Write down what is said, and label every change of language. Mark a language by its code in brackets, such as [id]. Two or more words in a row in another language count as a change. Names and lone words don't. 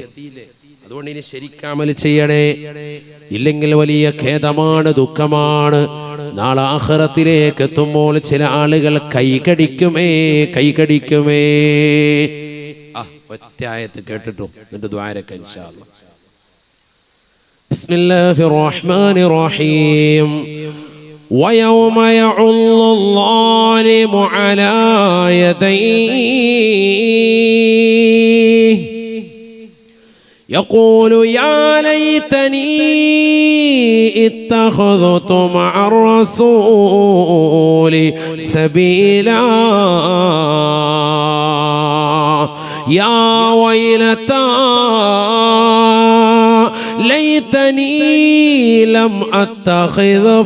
[ml] അതുകൊണ്ട് ഇനി ശരിക്കും അമൽ ചെയ്യണേ. ഇല്ലെങ്കിൽ വലിയ ഖേദമാണ്, ദുഃഖമാണ്. നാളെ ആഖിറത്തിലേക്ക് എത്തുമ്പോൾ ചില ആളുകൾ കൈകടിക്കുമേ. ഒറ്റ ആയത്ത് കേട്ടിട്ടു എന്നിട്ട് ദുആരക്ക [ar] إن شاء الله. بسم الله الرحمن الرحيم. ويوم يعض الظالم على يديه يقول يا ليتني اتخذت مع الرسول سبيلا يا ويلتى ليتني لم أتخذ